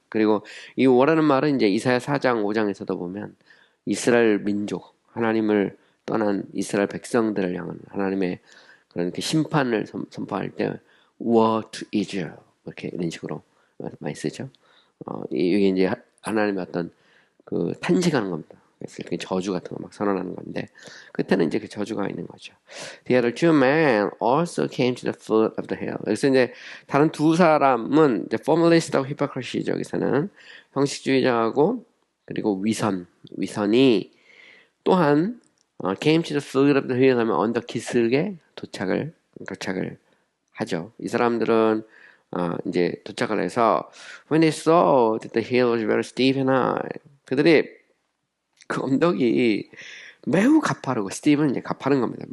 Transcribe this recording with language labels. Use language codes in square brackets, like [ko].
[ko] 그리고 이 woe라는 말은 이제 이사야 4장 5장에서도 보면 이스라엘 민족 하나님을 떠난 이스라엘 백성들을 향한 하나님의 그런 심판을 선포할 때 [en] woe to Israel [ko] 이렇게 이런 식으로 많이 쓰죠. 이게 이제 하나님의 어떤 탄식하는 겁니다. 그래서 이렇게 저주 같은 거 막 선언하는 건데 끝에는 이제 그 저주가 있는 거죠. [en] The other two men also came to the foot of the hill. [ko] 그래서 이제 다른 두 사람은 이제 formalist하고 hypocrite죠. 여기서는 형식주의자하고 그리고 위선이 또한 [en] came to the foot of the hill [ko] 하면 언덕 기슭에 도착을 하죠. 이 사람들은 이제 도착을 해서 [en] when they saw that the hill was very steep and high [ko] 그들이 그 언덕이 매우 가파르고 스티브는 이제 가파른 겁니다.